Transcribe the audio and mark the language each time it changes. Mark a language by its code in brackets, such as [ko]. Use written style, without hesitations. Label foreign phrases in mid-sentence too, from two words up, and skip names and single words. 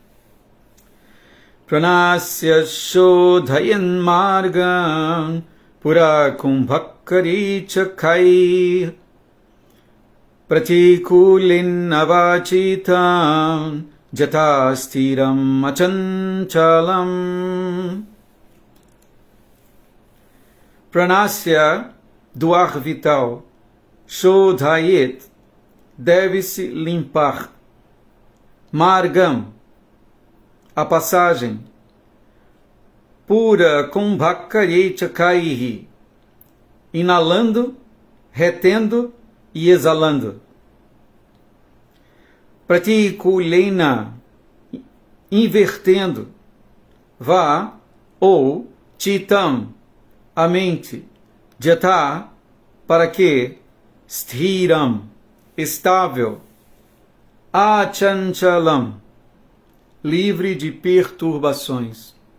[sa] प्राणस्य शोधयेन् मार्गं पूर कुम्भकरेचकैः प्रतिकूलेन वाचितं जातस्थिरम् अचञ्चलम्. Pranasya, [pt] do ar vital, shodhayet, deve-se limpar. Margam, a passagem. [sa] पूर कुम्भकरेचकैः, [pt] inalando, retendo e exalando. [sa] Pratikulena, [pt] invertendo. Va, ou chitam, a mente. Jata, para que. Sthiram, estável. Achanchalam, livre de perturbações.